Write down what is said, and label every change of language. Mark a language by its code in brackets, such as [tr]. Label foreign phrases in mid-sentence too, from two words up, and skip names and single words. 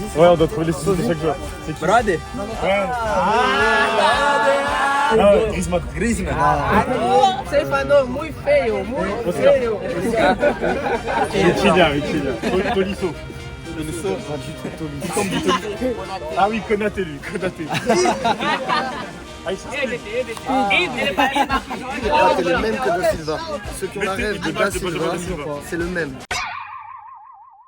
[fr] Ouais, on doit trouver les sauces de chaque joueur. C'est qui? Brade. Ouais. Griezmann. Griezmann. [pt] Você falou muito feio, muito feio. Vitinha. Tolisso. [fr] Ah oui, Konaté lui, Konaté. Ah, C'est le même que Da Silva. Ceux qui ont la rêve de Da Silva, c'est le même.